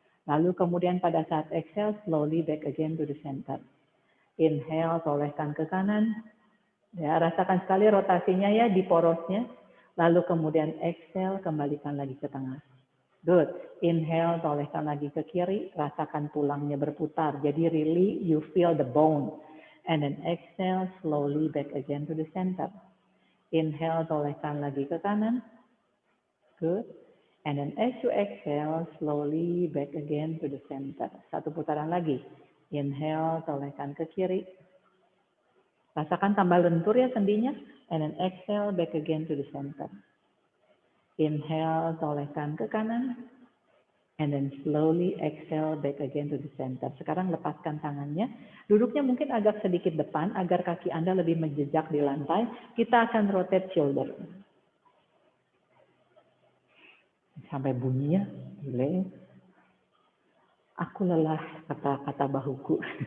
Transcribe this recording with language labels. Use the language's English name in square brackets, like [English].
[Indonesian] Lalu kemudian pada saat [English] exhale, slowly back again to the center. [Indonesian] Inhale, tolehkan ke kanan. Ya, rasakan sekali rotasinya ya di porosnya. Lalu kemudian exhale, kembalikan lagi ke tengah. Good. Inhale, tolehkan lagi ke kiri. Rasakan tulangnya berputar. [English] Jadi really you feel the bone. And then exhale, slowly back again to the center. [Indonesian] Inhale, tolehkan lagi ke kanan. Good. [English] And then as you exhale, slowly back again to the center. [Indonesian] Satu putaran lagi. Inhale, tolehkan ke kiri. Rasakan tambah lentur ya sendinya. [English] And then exhale, back again to the center. [Indonesian] Inhale, tolehkan ke kanan. [English] And then slowly exhale, back again to the center. [Indonesian] Sekarang lepaskan tangannya. Duduknya mungkin agak sedikit depan, agar kaki Anda lebih menjejak di lantai. Kita akan [English] rotate shoulder. [Indonesian] Sampai bunyinya, gile. Aku lelah, kata bahuku.